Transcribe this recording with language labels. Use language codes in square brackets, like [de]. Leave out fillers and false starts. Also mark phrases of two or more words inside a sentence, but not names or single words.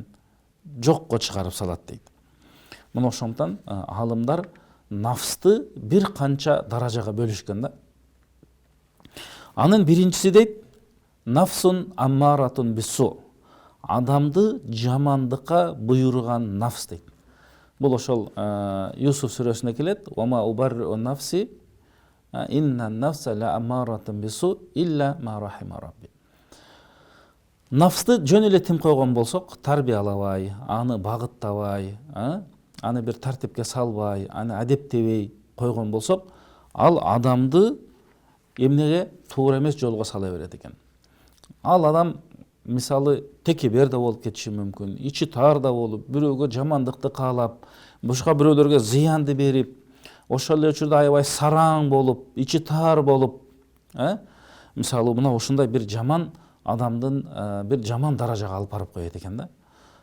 [ky] Жокко чыгарып салат дейт. Мына ошондон алымдар нафсты бир канча даражага бөлүшкөн да. Анын биринчиси дейт: [ar] نفس أمارة بالسوء. [ky] Адамды жамандыкка буйруган нафс дейт. Бул ошол Юсуф сүрөсүнө келет: [ar] "وما أبرئ نفسي إن النفس لأمارة بالسوء إلا ما رحم ربي." [ky] Нафсты жөн эле тим койгон болсок, тарбиялабай, аны багыттабай, аны бир тартипке салбай, аны адептебей койгон болсок, ал адамды эмнеге туура эмес жолго сала берет экен. Ал адам мисалы текебер да болуп кетиши мүмкүн, ичи таар да болуп, бирөөгө жамандыкты каалап, башка бирөөлөргө зыянды берип, ошол эле учурда аябай сараң болуп, ичи таар болуп, мисалы мына ушундай бир жаман адамдын бир жаман даражага алып барып коет экен да.